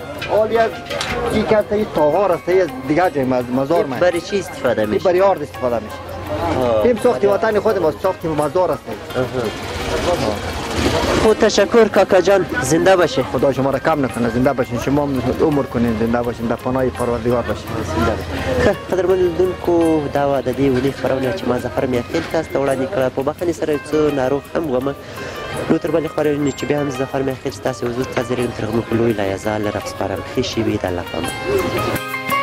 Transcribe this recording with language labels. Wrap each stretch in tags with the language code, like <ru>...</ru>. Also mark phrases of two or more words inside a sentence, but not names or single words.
<fa>حال یک کارت این تاغار است، دیگه جای مزار ما. برای چی استفاده میشه؟ برای آرد استفاده میشه. این ساخت وطن خود ما، ساخت مزار است. خود تشکر کاکا جان، زنده باشه. خدا شما را کم نکنه، زنده باشین. شما عمر کنین، زنده باشین، در پناه پروردگار باشین.</fa> <ps>قدرمنو کو دا د دې ولي خبرونه چې ما ظفر میاخیل تاسو ته وړاندې کړه په بخښنې سره یو څه ناروغ هم وم نو تر بلې خبرې چې بیا هم ظفر میاخیل ستاسو حضور ته زرین تر غمو په لوی لایزال رفسپارم ښې شېبې د الله په امان.</ps>